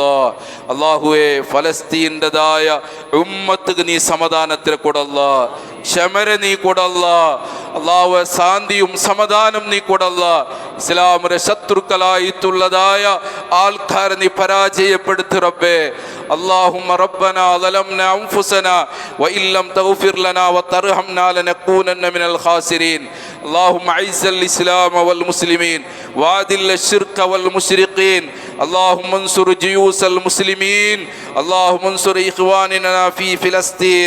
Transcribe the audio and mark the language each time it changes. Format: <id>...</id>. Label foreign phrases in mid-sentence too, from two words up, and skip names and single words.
<ml>അള്ളാഹുവെ ഫലസ്തീൻ്റെതായ ഉമ്മത്തുക്ക് നീ സമാധാനത്തിന് കൊടുല്ല, ക്ഷമര നീ കൊടുല്ല. അള്ളാഹു ശാന്തിയും സമാധാനം നീ കൊടുല്ല. ഇസ്ലാമിന്റെ ശത്രുക്കളായിട്ടുള്ളതായ ആൾക്കാരെ നീ പരാജയപ്പെടുത്തു റബ്ബേ.</ml> <ar>اللهم ربنا ظلمنا أنفسنا وإن لم تغفر لنا وترحمنا لنكونن من الخاسرين. اللهم أعز الإسلام والمسلمين وأذل الشرك والمشركين. اللهم انصر جيوش المسلمين. اللهم انصر إخواننا في فلسطين.</ar>